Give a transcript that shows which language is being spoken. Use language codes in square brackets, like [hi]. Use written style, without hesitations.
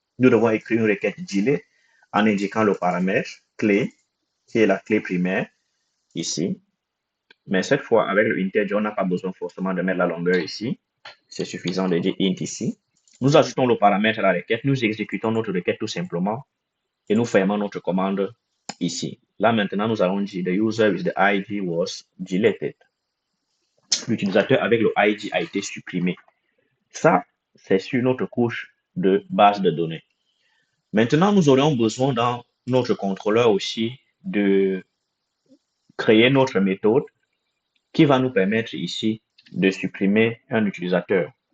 [fr] Nous devons écrire une requête delete en indiquant le paramètre clé, qui est la clé primaire, ici. Mais cette fois, avec le integer, on n'a pas besoin forcément de mettre la longueur ici. C'est suffisant de dire int ici. Nous ajoutons le paramètre à la requête, nous exécutons notre requête tout simplement et nous fermons notre commande ici. Là, maintenant, nous allons dire [en] the user with the ID was deleted. [fr] L'utilisateur avec le ID a été supprimé. Ça, c'est sur notre couche de base de données. Maintenant, nous aurions besoin dans notre contrôleur aussi de créer notre méthode qui va nous permettre ici de supprimer un utilisateur.